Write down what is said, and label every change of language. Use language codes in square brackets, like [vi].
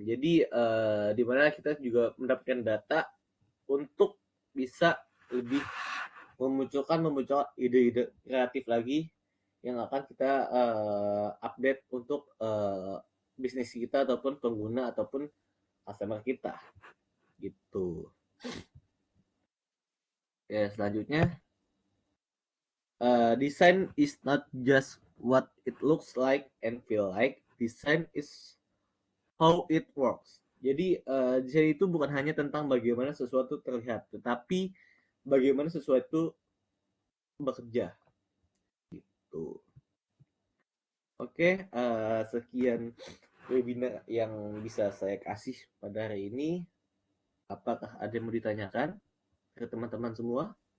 [id] Jadi di mana kita juga mendapatkan data untuk bisa lebih memunculkan ide-ide kreatif lagi yang akan kita update untuk bisnis kita ataupun pengguna ataupun customer kita gitu. Ya, selanjutnya [en] design is not just what it looks like and feel like. Design is how it works. [id] Jadi desain itu bukan hanya tentang bagaimana sesuatu terlihat, tetapi bagaimana sesuatu bekerja gitu. Oke, sekian webinar yang bisa saya kasih pada hari ini. Apakah ada yang mau ditanyakan ke teman-teman semua?